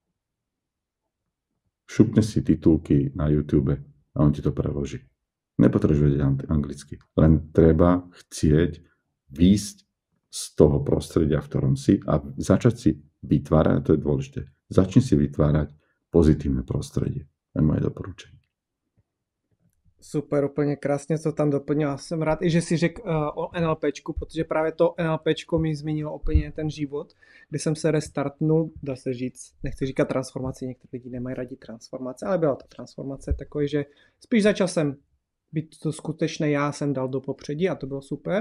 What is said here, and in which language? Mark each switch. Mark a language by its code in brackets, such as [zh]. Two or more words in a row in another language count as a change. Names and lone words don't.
[sk] Šupne si titulky na YouTube a on ti to preloží. Nepotrebuješ vedieť anglicky. Len treba chcieť výjsť z toho prostredia, v ktorom si a začať si vytvárať, a to je dôležité, začni si vytvárať pozitívne prostredie. To je moje doporučenie. Super, [cs] úplně krásně to tam doplnil. Jsem rád i, že si řekl o NLPčku, protože právě to NLPčko mi změnilo úplně ten život, kdy jsem se restartnul, dá se říct, nechci říkat transformaci, někteří lidi nemají rádi transformace, ale byla to transformace takový, že spíš začal jsem být to skutečné já, jsem dal do popředí a to bylo super.